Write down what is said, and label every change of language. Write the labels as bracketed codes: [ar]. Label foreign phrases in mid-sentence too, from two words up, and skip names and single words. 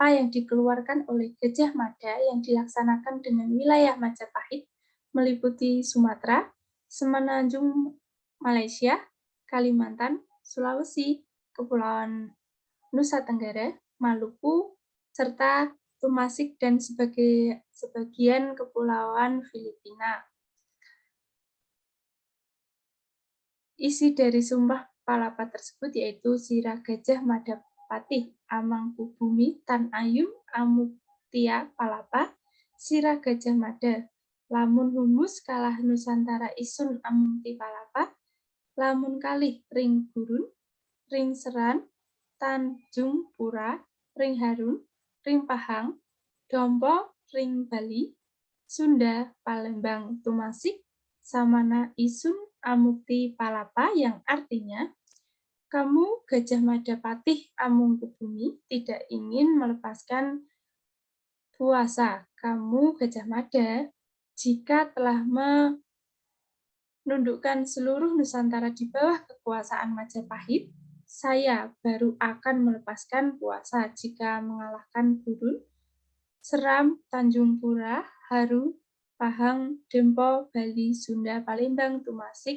[id] yang dikeluarkan oleh Gajah Mada yang dilaksanakan dengan wilayah Majapahit meliputi Sumatera, Semenanjung Malaysia, Kalimantan, Sulawesi, Kepulauan Nusa Tenggara, Maluku, serta Tumasik dan sebagian Kepulauan Filipina. Isi dari Sumpah Palapa tersebut yaitu [kaw] Sirah Gajah Mada Patih Amangkubumi Tan Ayum Amuktia Palapa Sirah Gajah Mada lamun humus kalah Nusantara isun Amukti Palapa lamun kalih ring gurun ring seran Tanjung Pura ring harun ring pahang dompo ring Bali Sunda Palembang Tumasik Samana isun Amukti Palapa [id] yang artinya kamu Gajah Mada Patih Amungkubumi tidak ingin melepaskan puasa. Kamu Gajah Mada jika telah menundukkan seluruh Nusantara di bawah kekuasaan Majapahit, saya baru akan melepaskan puasa jika mengalahkan Gurun, Seram, Tanjung Pura, Haru, Pahang, Dempo, Bali, Sunda, Palembang, Tumasik.